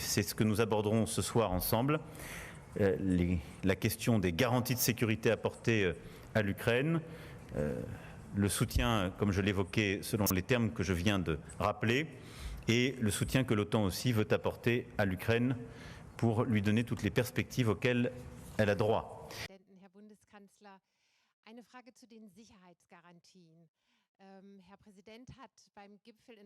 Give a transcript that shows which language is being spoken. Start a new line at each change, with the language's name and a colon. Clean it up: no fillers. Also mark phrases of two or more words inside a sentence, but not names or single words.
French: C'est ce que nous aborderons ce soir ensemble. La question des garanties de sécurité apportées à l'Ukraine, le soutien, comme je l'évoquais, selon les termes que je viens de rappeler, et le soutien que l'OTAN aussi veut apporter à l'Ukraine pour lui donner toutes les perspectives auxquelles elle a droit.
German: Herr Bundeskanzler, eine Frage zu den Sicherheitsgarantien. Herr Präsident hat beim Gipfel in